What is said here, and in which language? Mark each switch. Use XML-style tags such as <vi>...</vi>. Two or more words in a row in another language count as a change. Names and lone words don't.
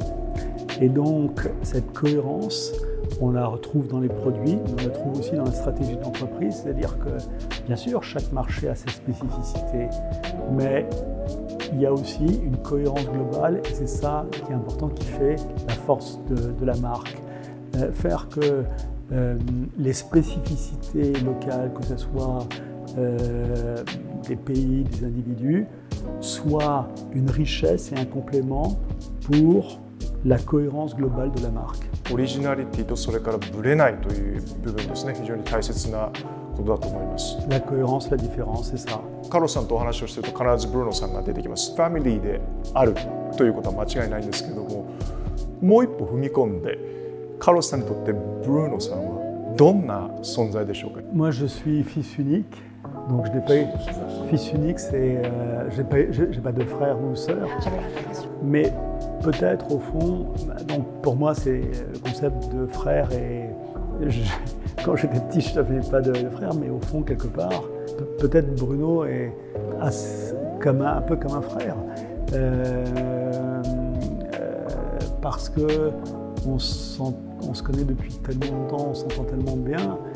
<fr>Et donc cette cohérence, on la retrouve dans les produits, mais on la trouve aussi dans la stratégie d'entreprise, c'est-à-dire que bien sûr chaque marché a ses spécificités, mais il y a aussi une cohérence globale et c'est ça qui est important, qui fait la force de la marque. Faire que les spécificités locales, que ce soit des pays, des individus, soit une richesse et un complément pour la cohérence globale de la marque.</fr> <ja>オリジナリティとそれからブレないという部分ですね。非常に大切なことだと思います。</ja> <fr>La cohérence, la différence, c'est ça.</fr> <ja>カロスさんとお話をしていると必ずブルーノさんが出てきます。ファミリーであるということは間違いないんですけども、もう一歩踏み込んで、カロスさんにとってブルーノさんはどんな存在でしょうか。</ja> <fr>Moi, je suis fils unique. Donc je n'ai pas eu fils unique, c'est j'ai pas de frère ou sœur, mais peut-être au fond, donc pour moi c'est le concept de frère et quand j'étais petit je n'avais pas de frère, mais au fond quelque part peut-être Bruno est un peu comme un frère parce que on se connaît depuis tellement longtemps, on s'entend tellement bien.</fr>